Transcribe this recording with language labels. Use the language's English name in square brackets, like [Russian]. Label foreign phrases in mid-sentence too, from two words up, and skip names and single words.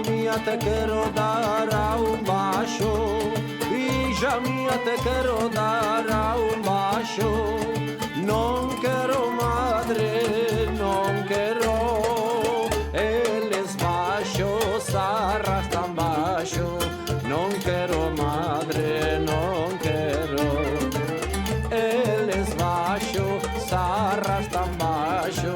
[Spanish] mía te quiero dar a un baixo, hija mía te quiero dar a un baixo. [Galician] Non quero madre, non quero, eles baixos arrastran baixo. Non quero madre, non quero, eles baixos arrastran baixo.